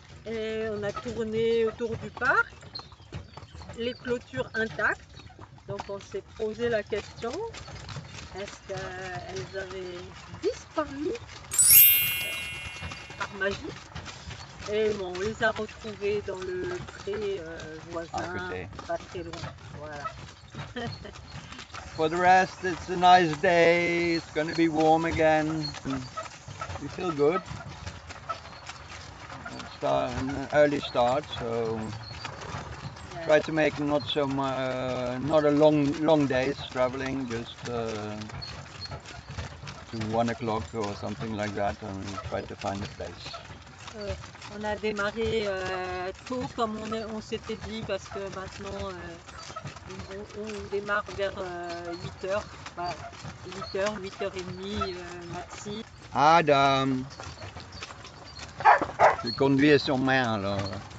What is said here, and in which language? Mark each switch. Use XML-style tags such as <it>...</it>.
<fr>Et on a tourné autour du parc, les clôtures intactes. Donc on s'est posé la question, est-ce qu'elles avaient disparu par magie? Et bon, on les a retrouvées dans le pré voisin, À côté. pas très loin. Voilà.</fr> <en>For the rest, it's a nice day. It's going to be warm again. We feel good. An early start, so try to make not a long days traveling, just to 1 o'clock or something like that, and try to find a place.</en> <fr>On a démarré tôt comme on s'était dit parce que maintenant on démarre vers 8h, 8h, 8h30 maxi. Adam, je conduis sur main alors.</fr>